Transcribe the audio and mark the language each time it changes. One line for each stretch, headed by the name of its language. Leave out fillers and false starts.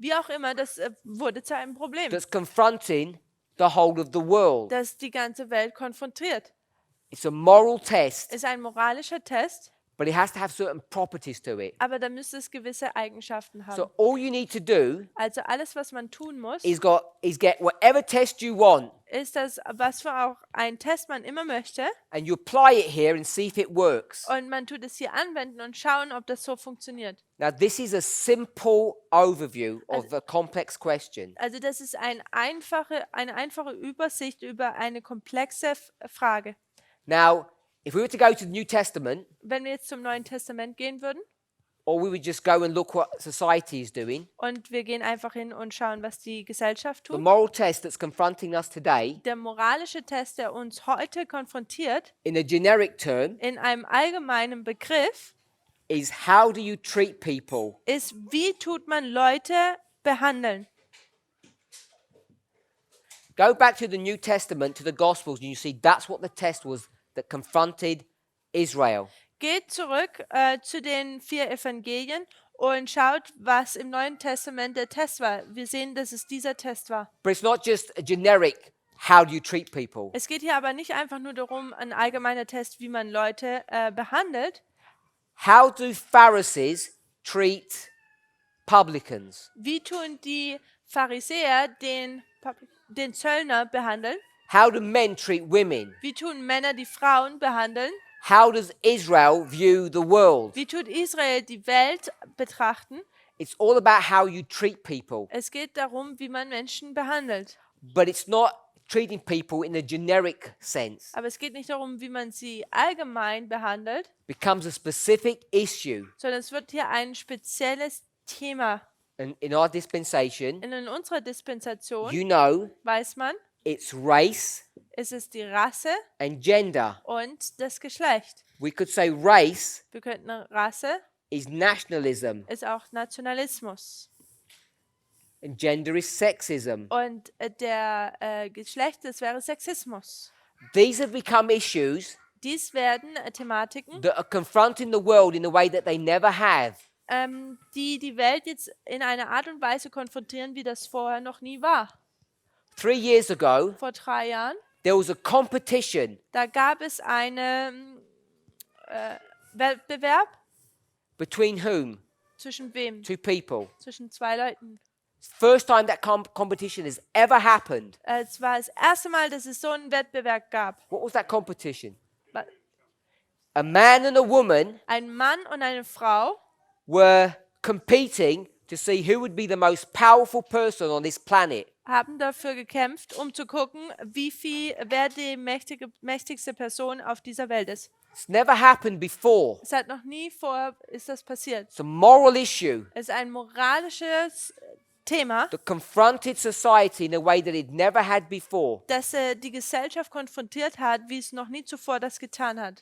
German: wie auch immer, das wurde zu einem Problem,
English: that's confronting the whole of the world.
German: das die ganze Welt konfrontiert.
English: It's a moral test,
German: Ist ein moralischer Test,
English: but it has to have certain properties to it.
German: aber da müsste es gewisse Eigenschaften haben.
English: So all you need to do
German: Also alles, was man tun muss,
English: is get whatever test you want,
German: ist das, was für auch ein Test man immer möchte,
English: and you apply it here and see if it works.
German: und man tut es hier anwenden und schauen, ob das so funktioniert.
English: Now, this is a simple overview of a complex question.
German: Also das ist eine einfache Übersicht über eine komplexe Frage.
English: Now, if we were to go to the New Testament,
German: Wenn wir jetzt zum Neuen Testament gehen würden
English: or we would just go and look what society is doing,
German: und wir gehen einfach hin und schauen, was die Gesellschaft
English: the
German: tut,
English: moral test that's confronting us today,
German: der moralische Test, der uns heute konfrontiert,
English: in a generic term,
German: in einem allgemeinen Begriff,
English: is how do you treat people?
German: ist, wie tut man Leute behandeln.
English: Go back to the New Testament, to the Gospels, and you see that's what the test was that confronted Israel.
German: Geht zurück zu den 4 Evangelien und schaut, was im Neuen Testament der Test war. Wir sehen, dass es dieser Test war.
English: But it's not just a generic, how do you treat people?
German: Es geht hier aber nicht einfach nur darum, ein allgemeiner Test, wie man Leute behandelt.
English: How do Pharisees treat publicans?
German: Wie tun die Pharisäer den Zöllner behandeln?
English: How do men treat women?
German: Wie tun Männer die Frauen behandeln?
English: How does Israel view the world?
German: Wie tut Israel die Welt betrachten?
English: It's all about how you treat people.
German: Es geht darum, wie man Menschen behandelt.
English: But it's not treating people in a generic sense.
German: Aber es geht nicht darum, wie man sie allgemein behandelt,
English: It becomes a specific issue.
German: sondern es wird hier ein spezielles Thema.
English: And in our dispensation,
German: In unserer Dispensation
English: you know,
German: weiß man,
English: it's race
German: es ist die Rasse
English: and gender.
German: und das Geschlecht.
English: We could say race
German: Wir könnten Rasse
English: is nationalism
German: ist auch Nationalismus
English: and gender is sexism.
German: und der Geschlecht, das wäre Sexismus.
English: These have become issues
German: Dies werden Thematiken,
English: that are confronting the world in a way that they never have.
German: die die Welt jetzt in einer Art und Weise konfrontieren, wie das vorher noch nie war.
English: 3 years ago,
German: Vor 3 Jahren,
English: there was a competition
German: da gab es einen Wettbewerb
English: between whom?
German: zwischen wem?
English: 2 people.
German: Zwischen 2 Leuten.
English: First time that competition has ever happened.
German: Es war das erste Mal, dass es so einen Wettbewerb gab.
English: What was that competition? Wa- A man and a woman
German: Ein Mann und eine Frau
English: were competing to see who would be the most powerful person on this planet.
German: haben dafür gekämpft, um zu gucken, wer die mächtigste Person auf dieser Welt ist.
English: It's never happened before.
German: Es hat noch nie vorher ist das passiert.
English: It's a moral issue
German: Es ist ein moralisches Thema,
English: that confronted society in a way that it never had before.
German: das die Gesellschaft konfrontiert hat, wie es noch nie zuvor das getan hat.